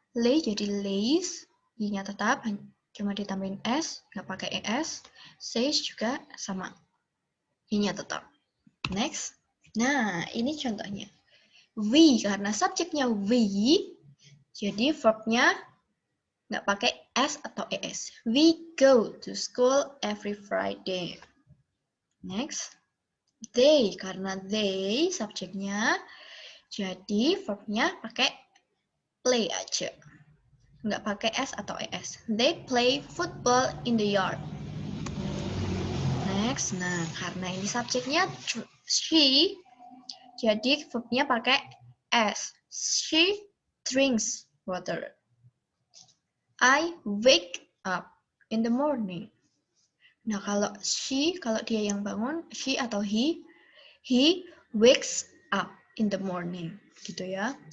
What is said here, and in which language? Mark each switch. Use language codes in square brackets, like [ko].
[id] Lay jadi lays, y-nya tetap, cuma ditambahin s, nggak pakai es. Says juga sama, y-nya tetap. Next. Nah, ini contohnya. We, karena subjeknya we, jadi verbnya nggak pakai s atau es. [en] We go to school every Friday. [id] Next. They, karena they subjeknya, jadi verbnya pakai play aja. Nggak pakai s atau es. [en] They play football in the yard. Next. [id] Nah, karena ini subjeknya she, jadi verbnya pakai s. [en] She drinks water. I wake up in the morning. [id] Nah, kalau she, kalau dia yang bangun, she atau [en] he wakes up in the morning, [id] gitu ya.